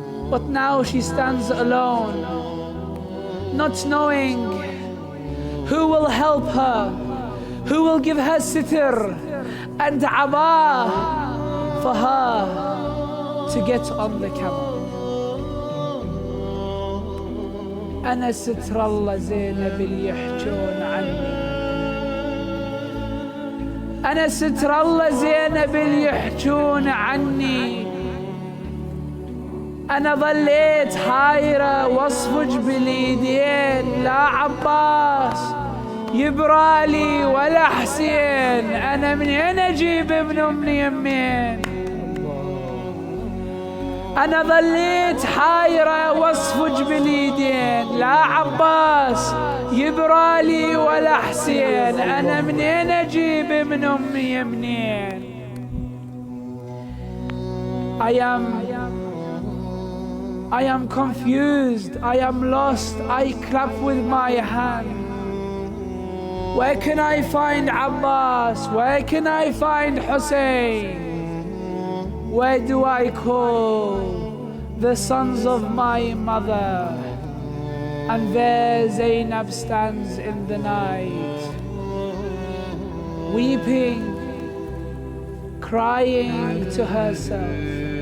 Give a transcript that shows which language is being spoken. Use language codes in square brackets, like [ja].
[en] But now she stands alone, not knowing who will help her, who will give her sitr and aba for her to get on the camel. [ar] أنا ستر الله زينب اللي يحجون عني، أنا ستر الله زينب اللي يحجون عني، أنا ظليت حايرة واصفج باليدين، لا عباس يبرالي ولا حسين، أنا منين أجيب ابن أمي يمين؟ أنا ظليت حايرة واصفج باليدين، لا عباس يبرالي ولا حسين، أنا منين أجيب ابن أمي يمين؟ [en] I am confused, I am lost, I clap with my hand. Where can I find Abbas? Where can I find Hussein? Where do I call the sons of my mother? And there Zainab stands in the night, weeping, crying to herself.